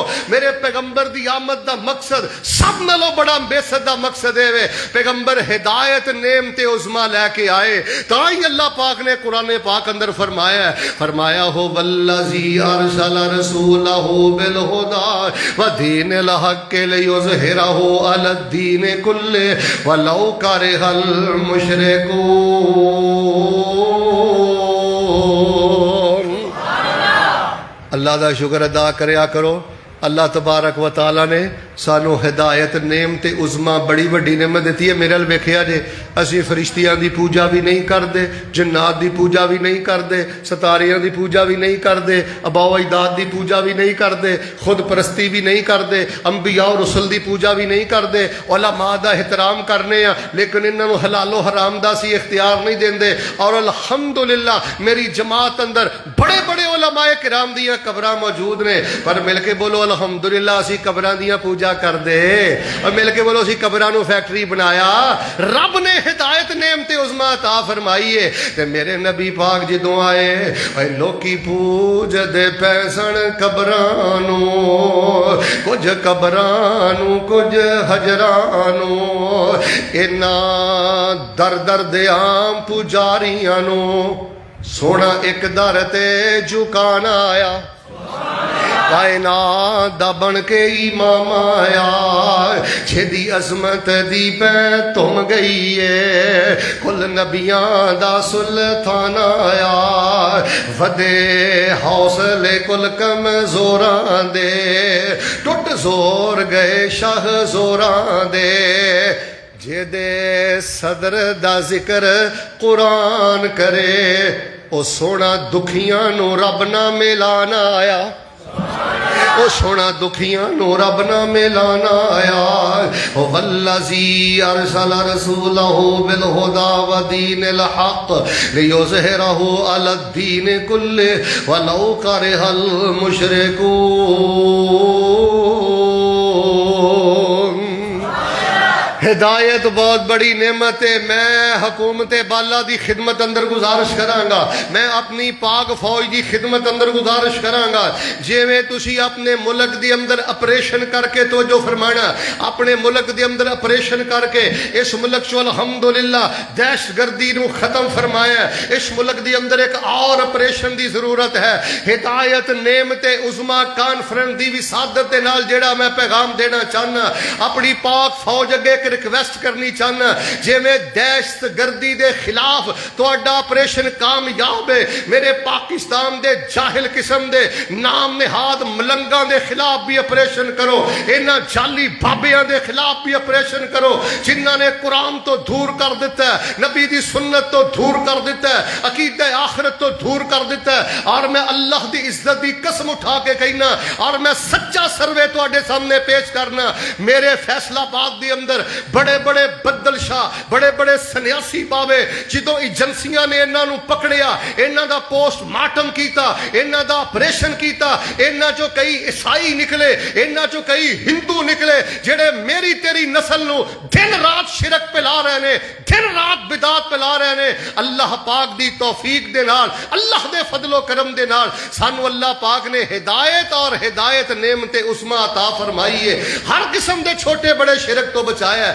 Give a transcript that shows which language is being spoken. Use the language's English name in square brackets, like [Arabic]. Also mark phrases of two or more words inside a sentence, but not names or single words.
[Punjabi] میرے پیغمبر دی آمد دا مقصد سب نالوں بڑا بیست دا مقصد ہے پیغمبر ہدایت نعمت عظما لے کے آئے. تاں ہی اللہ پاک نے قرآن پاک اندر فرمایا ہو [Arabic] والذی ارسل رسولہ بالہدی ودین الحق لیظہرہ علی الدین کلہ ولو کرہ المشرکون. [Punjabi] اللہ دا شکر ادا کریا کرو. اللہ تبارک و تعالی نے سانو ہدایت نعمت عظما بڑی بڑی نعمت دیتی ہے. میرے ال ویکھیا جے اسی فرشتیاں دی پوجا بھی نہیں کردے, جنات دی پوجا بھی نہیں کردے, ستاریاں دی پوجا بھی نہیں کردے, اباؤ اجداد دی پوجا بھی نہیں کردے, خود پرستی بھی نہیں کردے, انبیاء اور رسل دی پوجا بھی نہیں کردے. علماء دا احترام کرنے ہیں لیکن انہاں نو حلال و حرام دا سی اختیار نہیں دیندے. اور الحمدللہ میری جماعت اندر بڑے بڑے علماء کرام دیاں قبراں موجود نے, پر مل کے بولو الحمدللہ اسی قبراں دیاں پوجا کر دے, اور مل کے بولو اسی قبراں نو فیکٹری بنایا. رب نے ہدایت نعمت عظما عطا فرمائی ہے. تے میرے نبی پاک جدوں آئے اے لوکی پوج دے پیسن قبراں نو, کچھ قبراں نو کچھ حجراں نو, انہاں در در دے عام پجاریاں نو سونا ایک در تے جھکانا آیا. کائنات دا بن کے امام آیا, چھدی عظمت دی پہ تم گئی ہے, کل نبیاں دا سلطان آیا, ودے حوصلے کل کم زوراں دے, ٹوٹ زور گئے شاہ زوراں دے. جے دے صدر دا ذکر قرآن کرے, او سونا دکھیاں نو رب نہ ملانا آیا. او سونا دکھیاں نو رب نہ ملانا آیا [Arabic] والذی ارسل رسولہ بالہدی ودین الحق لیظہرہ علی الدین کلہ ولو کرہ المشرکون۔ [Urdu] ہدایت بہت بڑی نعمت ہے۔ [Punjabi] میں حکومت بالا دی خدمت اندر گزارش کرانگا، میں اپنی پاک فوج دی خدمت اندر گزارش کرانگا، جیویں تسی اپنے ملک دی اندر اپریشن کر کے توجہ فرمانا، اپنے ملک دی اندر اپریشن کر کے اس ملک چو الحمدللہ دہشت گردی نو ختم فرمایا ہے۔ اس ملک دی اندر ایک اور اپریشن دی ضرورت ہے۔ ہدایت نعمت عظما کانفرنس دی وسادت دے نال جیڑا میں پیغام دینا چاہنا، اپنی پاک فوج اگے ایک ریکویسٹ کرنی چاہنا، جے میں دہشت گردی دے خلاف تہاڈا آپریشن کامیاب ہے، میرے پاکستان دے جاہل قسم دے نام نہاد ملنگاں دے خلاف بھی آپریشن کرو، انہاں جعلی بابیاں دے خلاف بھی آپریشن کرو جنہاں نے قرآن تو دور کر دیتا ہے، نبی دی سنت تو دور کر دیتا ہے، عقیدہ آخرت تو دور کر دیتا ہے۔ اور میں اللہ دی عزت دی قسم اٹھا کے کہنا، اور میں سچا سروے تواڈے سامنے پیش کرنا، میرے فیصلہ آباد دی اندر بڑے بڑے بدل شاہ، بڑے بڑے سنیاسی باوے جدوں ایجنسیاں نے انہاں نو پکڑیا، انہاں دا [English] post mortem [Punjabi] کیتا، انہاں دا آپریشن کیتا، انہاں چو کئی عیسائی نکلے، انہاں چو کئی ہندو نکلے جڑے میری تیری نسل نو دن رات شرک پلا رہے نے، دن رات بدعت پلا رہے نے۔ اللہ پاک دی توفیق دے نال، اللہ دے فضل و کرم دے نال سانو اللہ پاک نے ہدایت اور ہدایت نعمت عظما عطا فرمائی ہے، ہر قسم دے چھوٹے بڑے شرک تو بچایا ہے۔